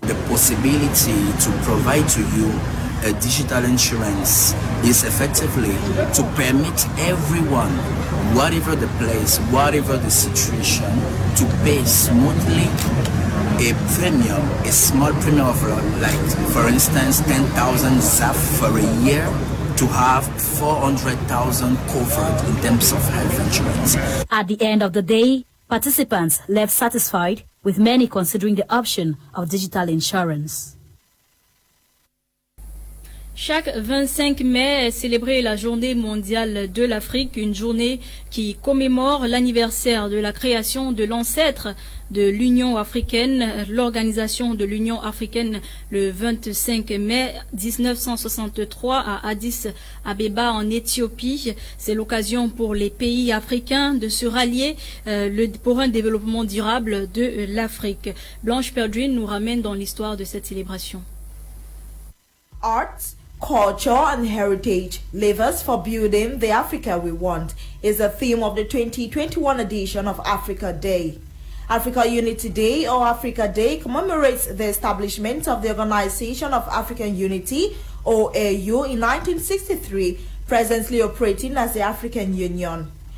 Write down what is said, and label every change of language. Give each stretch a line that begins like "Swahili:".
English: The possibility to provide to you a digital insurance is effectively to permit everyone, whatever the place, whatever the situation, to pay smoothly a premium, a small premium of, like, for instance, 10,000 ZAF for a year, to have 400,000 covered in terms of health insurance. At the end of the day, participants left satisfied, with many considering the option of digital insurance.
French: Chaque 25 mai est célébrée la Journée mondiale de l'Afrique, une journée qui commémore l'anniversaire de la création de l'ancêtre de l'Union africaine, l'Organisation de l'Union africaine, le 25 mai 1963 à Addis Abeba en Éthiopie. C'est l'occasion pour les pays africains de se rallier pour un développement durable de l'Afrique. Blanche Perdrine nous ramène dans l'histoire de cette célébration.
English: Arts, culture and heritage, levers for building the Africa we want, is the theme of the 2021 edition of Africa Day. Africa Unity Day, or Africa Day, commemorates the establishment of the Organization of African Unity, OAU, in 1963, presently operating as the African Union.